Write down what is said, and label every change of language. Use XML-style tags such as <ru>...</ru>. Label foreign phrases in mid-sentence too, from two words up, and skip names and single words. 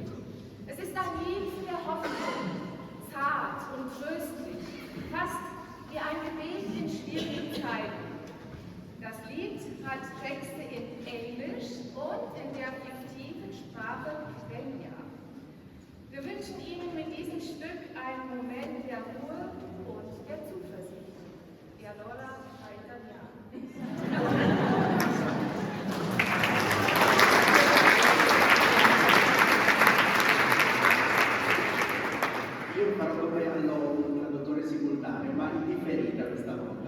<de>Es ist ein Lied der Hoffnung, zart und tröstlich, fast wie ein Gebet in schwierigen Zeiten. Das Lied hat Texte in Englisch und in der fiktiven Sprache Quenya. Wir wünschen Ihnen mit diesem Stück einen Moment der Ruhe und der Zuversicht.</de> <it>E allora a italiano. Io farò come un traduttore simultaneo, ma indifferita questa volta.</it>